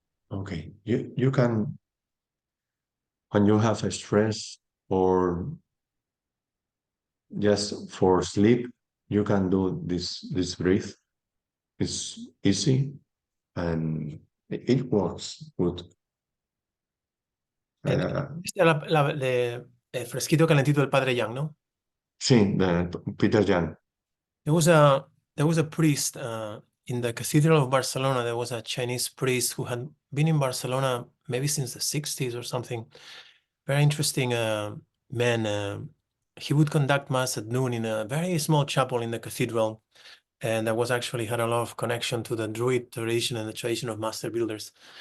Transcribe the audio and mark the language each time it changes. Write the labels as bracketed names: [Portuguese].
[English] Okay, you can, when you have a stress or just for sleep, you can do this breath. It's easy and it works good. [Spanish] Esta es de Fresquito Calentito del Padre Yang, ¿no? Sí, de Peter Jan. [English] There was a priest in the Cathedral of Barcelona. There was a Chinese priest who had been in Barcelona maybe since the 60s or something. Very interesting man. He would conduct mass at noon in a very small chapel in the cathedral, and that was actually had a lot of connection to the Druid tradition and the tradition of master builders.